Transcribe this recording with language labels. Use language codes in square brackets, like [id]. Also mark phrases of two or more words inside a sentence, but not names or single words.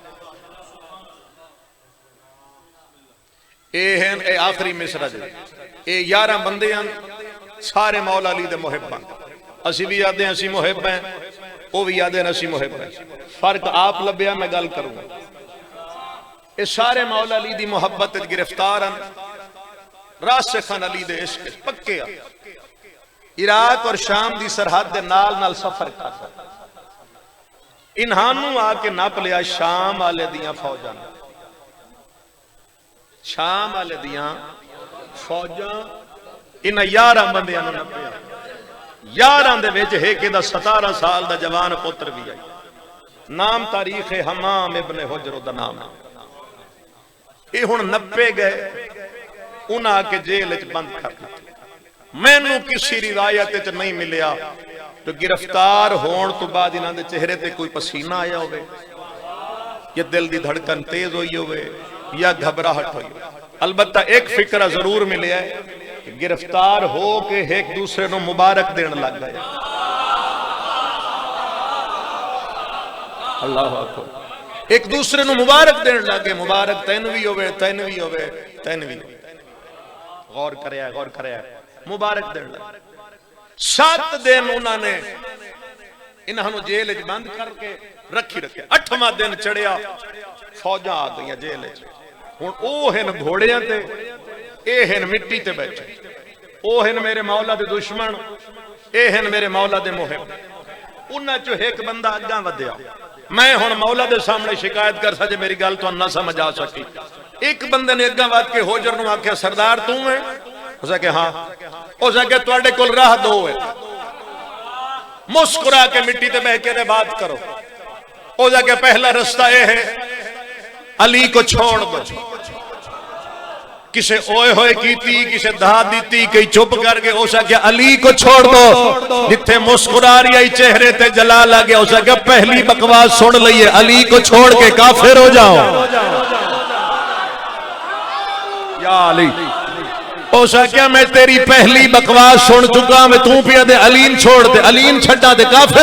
[pa] اے آخری مصرع جی، اے 11 بندے ہیں سارے مولا علی دے محب ہیں، اسی بھی یاد ہیں اسی محب ہیں، وہ بھی یاد ہیں اسی محب ہیں، فرق آپ لبیا میں گل کروں گا۔ اے سارے مولا علی دی محبت گرفتار ہیں، راسخن علی دے عشق پکے ہیں، عراق اور شام دی سرحد دے نال نال سفر کرتا، انہانوں آ کے نپ لیا شام والے دیاں فوجاں، شام والے دیاں فوجاں ان 11 بندیاں نے نپیا، 11 دے وچ ایک دا 17 سال دا جوان پتر بھی آئی، نام تاریخ حمام ابن حجر دا نام ہے۔ یہ ہن نپے گئے، انہاں کے جیل وچ بند کر دیا، مینوں کسی روایت وچ نہیں ملیا تو گرفتار ہون تو بعد انہاں دے چہرے تے کوئی پسینہ آیا ہوئے یا دل دی دھڑکن تیز ہوئی ہوئے یا گھبراہٹ ہوئی، البتہ ایک فکرہ ضرور ملیا ہے کہ گرفتار ہو کے ایک دوسرے نو مبارک دین لگ گئے۔ اللہ اکبر، ایک دوسرے نو مبارک دین لگ گئے، مبارک تینوی ہوئے تینوی ہوئے تینوی ہوئے، غور کریا مبارک دین لگ گئے۔ 7 دن انہوں نے انہوں نے جیل بند کر کے رکھی رکھے، 8واں دن چڑھیا فوجاں آ گئی جیل وچ، ہن او ہن گھوڑیاں تے اے ہن مٹی تے بیٹھے، او ہن میرے مولا دے دشمن، اے ہن میرے مولا دے محب، انہاں چوں ایک بندہ اگاں ودیا، میں ہن مولا دے سامنے شکایت کر سکے میری گل تو نہ سمجھ آ سکی، ایک بندے نے اگاں ود کے حجر نو آکھیا سردار تو ہے؟ اس نے کہا ہاں، اس نے کہا تواڈے کول راہ دو ہے، مسکرا کے مٹی تے بہ کے بات کرو، اس نے کہا پہلا رستہ یہ ہے علی کو چھوڑ دو، کسے اوئے ہوئے کیتی، کسے دھا دیتی، کئی چپ کر گئے، اس نے کہا [ur] علی کو چھوڑ دو، [pa] جتھے مسکرا رہی آئی چہرے تے جلال آ گیا، اس نے کہا پہلی بکواس سن لئیے، [ur] علی کو چھوڑ کے کافر ہو جاؤ [pa] یا علی، اس نے کہا میں تیری پہلی بکواس سن چکا، میں توں پیا دے علین چھوڑ دے، علین چھٹا دے کافر